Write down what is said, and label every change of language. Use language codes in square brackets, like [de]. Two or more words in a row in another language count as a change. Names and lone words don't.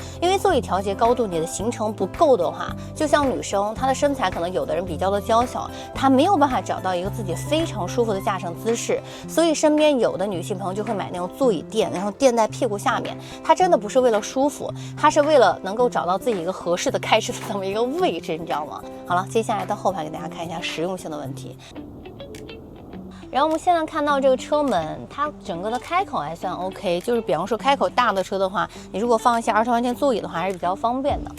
[zh] 因為座椅調節高度你的行程不夠的話，就像女生她的身材可能有的人比較的嬌小，她沒有辦法找到一個自己非常舒服的駕乘姿勢，所以身邊有的女性朋友就會買那種座椅墊，然後墊在屁股下面。她真的不是為了舒服，她是為了能夠找到自己一個合適的開車的這麼一個位置，你知道嗎？好了，接下來到後排給大家看一下實用性的問題。然後我們現在看到這個車門，它整個的開口還算 OK，就是比方說開口大的車的話，你如果放一些20號線座椅的話，還是比較方便的。